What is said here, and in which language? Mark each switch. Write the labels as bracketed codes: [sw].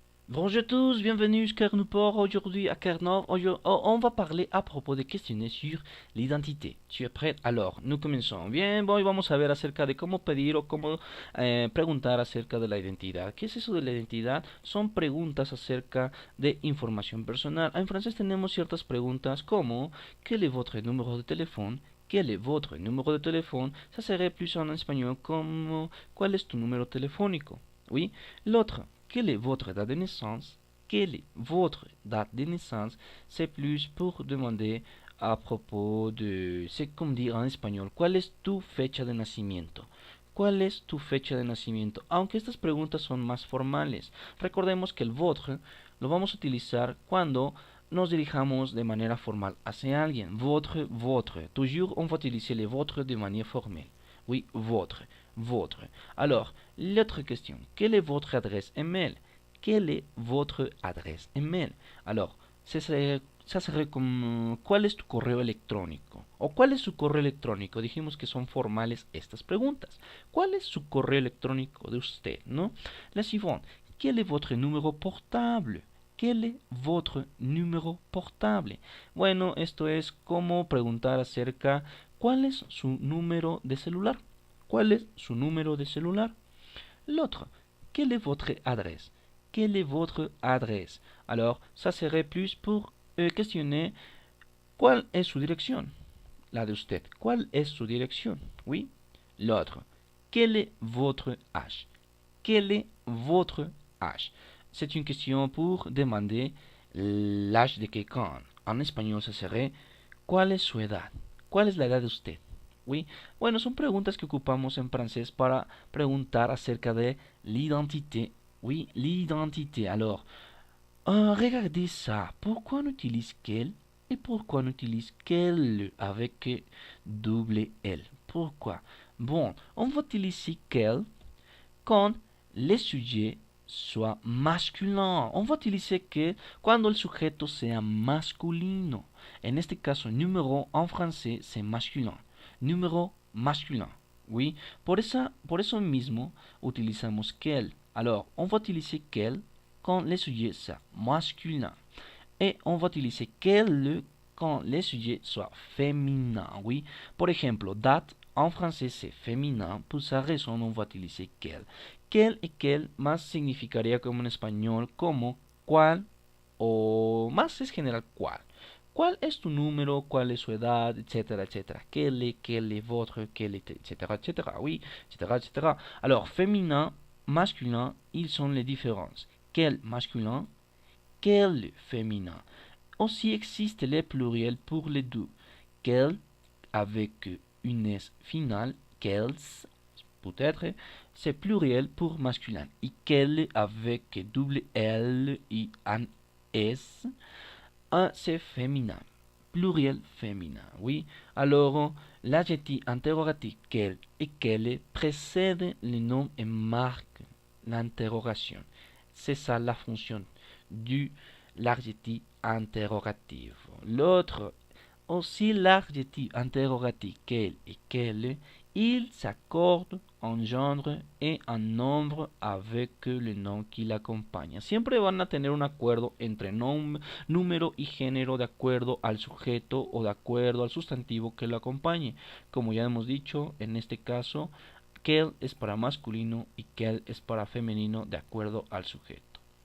[fr] Bonjour à tous, bienvenue à Carnuport. Aujourd'hui à Carnov, on va parler à propos de questionner sur l'identité. ¿Tu es prêt? Alors, nous commençons. [es] Bien, hoy vamos a ver acerca de cómo pedir o cómo preguntar acerca de la identidad. ¿Qué es eso de la identidad? Son preguntas acerca de información personal. En francés tenemos ciertas preguntas como [fr] ¿quel est votre numéro de téléphone? ¿Quel est votre numéro de téléphone? Ça serait plus en espagnol [es] como ¿cuál es tu número telefónico? [fr] Oui. L'autre, quelle est votre date de naissance? Quelle est votre date de naissance? C'est plus pour demander à propos de, c'est comme dire en español, [es] ¿cuál es tu fecha de nacimiento? ¿Cuál es tu fecha de nacimiento? Aunque estas preguntas son más formales. Recordemos que el votre lo vamos a utilizar cuando nos dirijamos de manera formal hacia alguien. [fr] Votre. Toujours, on va utiliser le votre de manière formelle. Oui, votre. Alors, l'autre question, quelle est votre adresse email? Quelle est votre adresse email? Alors, ça serait [es] como, ¿cuál es tu correo electrónico? ¿O cuál es su correo electrónico? Dijimos que son formales estas preguntas. ¿Cuál es su correo electrónico de usted, no? La siguiente, [fr] ¿quel est votre numéro portable? ¿Quel est votre numéro portable? [es] Bueno, esto es como preguntar acerca ¿cuál es su número de celular? ¿Cuál es su número de celular? [fr] L'autre, quelle est votre adresse? Quelle est votre adresse? Alors, ça serait plus pour questionner [es] ¿cuál es su dirección? La de usted. ¿Cuál es su dirección? [fr] Oui. L'autre, quel est votre âge? Quel est votre âge? C'est une question pour demander l'âge de quelqu'un. En espagnol, ça serait [es] ¿cuál es su edad? ¿Cuál es la edad de usted? [fr] Oui. [es] Bueno, son preguntas que ocupamos en francés para preguntar acerca de l'identité. [fr] Oui, l'identité. Alors, regardez ça. Pourquoi on utilise quel et pourquoi on utilise quel avec double L? Pourquoi? Bon, on va utiliser quel quand le sujet soit masculin. On va utiliser [es] que cuando el sujeto sea masculino. En este caso, [fr] numéro en français, c'est masculin. Numéro masculin. Oui, [es] por eso mismo utilizamos quel. [fr] Alors, on va utiliser quel quand le sujet soit masculin. Et on va utiliser quel quand le sujet soit féminin. Oui, [es] por ejemplo, date en français c'est féminin, por esa razón [fr] on va utiliser quel. [es] Quel et quel más significaría como en español como cuál o más es general cuál. ¿Cuál es tu número? ¿Cuál es su edad? Etcétera, etcétera. [fr] Quel est votre, quel est, etcétera, etcétera. Oui, etcétera, etcétera. Alors, féminin, masculin, ils sont les différences. Quel masculin, quel féminin. Aussi existe les pluriels pour les deux. Quel avec une S finale, quels, peut-être, c'est pluriel pour masculin. Et quel avec double L et un S, c'est féminin. Pluriel féminin, oui. Alors, l'adjectif interrogatif quel et quelle précède le nom et marque l'interrogation. C'est ça la fonction de l'adjectif interrogatif. L'autre, aussi l'adjectif interrogatif quel et quelle, il s'accorde en genre et en nombre avec le nom qui l'accompagne. [es] Siempre van a tener un acuerdo entre número y género de acuerdo al sujeto o de acuerdo al sustantivo que lo acompañe. Como ya hemos dicho, en este caso, quel es para masculino y quel es para femenino de acuerdo al sujeto.